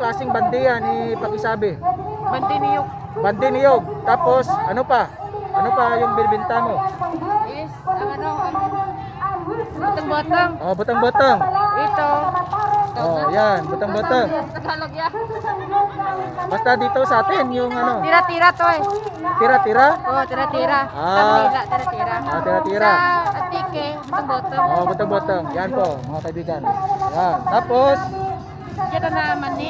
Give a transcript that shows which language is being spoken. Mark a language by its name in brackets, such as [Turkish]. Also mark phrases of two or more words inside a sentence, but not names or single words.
[Filipino] bandi yan ipakisabi? Bandi niyok. Bandi niyog. Tapos ano pa? Ano pa yung binibenta mo? Is, butang-butang. Oh, butang-butang. Ito. Oh, yan, butang-butang. Tagalog yan. Basta dito sa atin yung ano, Tira-tira to eh. tira-tira. Oo, tira-tira. Ah. Kanila, tira-tira. Ah, tira-tira. Sa atike, butang-butang. Oh, butang-butang. Yan po, mga kaibigan. Yan. Tapos, Dito na mani.